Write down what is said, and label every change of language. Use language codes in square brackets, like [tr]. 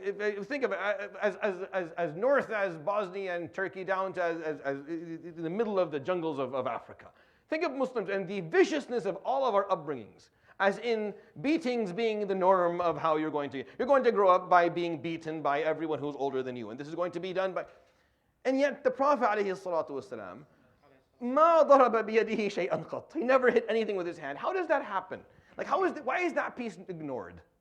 [en] If think of it as north as Bosnia and Turkey down to as in the middle of the jungles of Africa. Think of Muslims and the viciousness of all of our upbringings, as in beatings being the norm of how you're going to grow up by being beaten by everyone who's older than you, and this is going to be done by. And yet the Prophet ﷺ, [ar] ما ضرب بيده شيئا قط. [en] He never hit anything with his hand. How does that happen? Like why is that piece ignored?